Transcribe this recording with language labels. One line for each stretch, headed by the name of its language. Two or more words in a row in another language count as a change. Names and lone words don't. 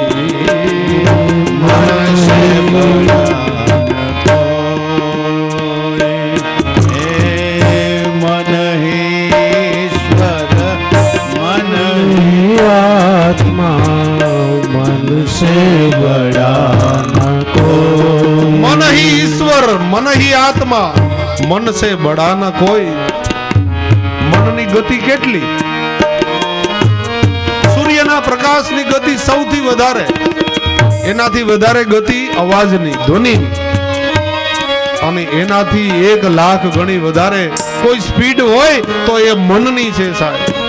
Hindi: मन से बड़ा मन ही ईश्वर मन ही आत्मा, मन से बड़ा न कोई.
Gujarati: મનની ગતિ કેટલી? સૂર્યના પ્રકાશની ગતિ સૌથી વધારે, એનાથી વધારે ગતિ અવાજની, ધ્વનિની, અને એનાથી 1,00,000 ગણી વધારે કોઈ સ્પીડ હોય તો એ મનની છે સાહેબ.